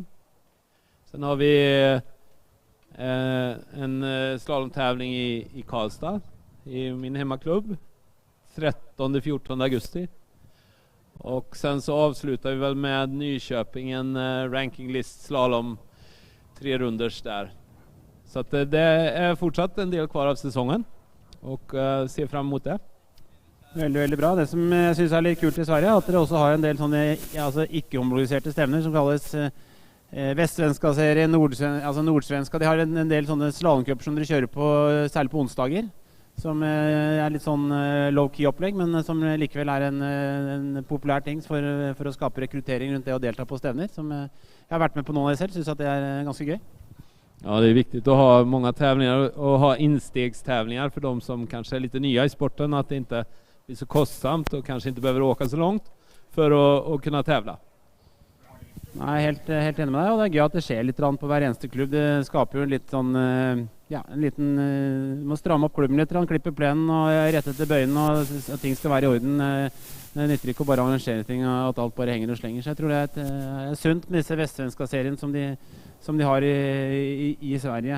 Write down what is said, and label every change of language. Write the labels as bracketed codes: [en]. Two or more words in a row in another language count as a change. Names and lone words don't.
[sv] Sen har vi en slalomtävling i Karlstad i min hemmaklubb 13-14 augusti. Och sen så avslutar vi väl med Nyköping en rankinglist slalom 3 runders där. Så att det är fortsatt en del kvar av säsongen och ser fram emot det. [no] Veldig, veldig bra. Det som jeg synes er litt kult i Sverige, at dere også har en del sånne ikke-homologiserte stevner som kalles Vestsvenska-serie, Nordsvenska. De har en del sånne slalomcuper som dere kjører på, særlig på onsdager, som er litt sånn low-key opplegg, men som likevel er en populær ting for å skape rekruttering rundt det å delta på stevner. Som jeg har vært med på noen av det selv, synes at det er ganske gøy. [sv] Ja, det är viktigt att ha många tävlingar och ha instegstävlingar för de som kanske är lite nya i sporten, att det inte blir så kostsamt och kanske inte behöver åka så långt för att kunna tävla. [no] Nei, helt enig med deg, og det er gøy at det skjer litt på hver eneste klubb. Det skaper jo en litt sånn, en liten, må stramme opp klubben litt, klippe plenen og rette til bøyene, og at ting skal være i orden. Det nytter ikke å bare arrangere ting og at alt bare henger og slenger. Så jeg tror det er sunt med disse Vestsvenska-serien som de har i Sverige.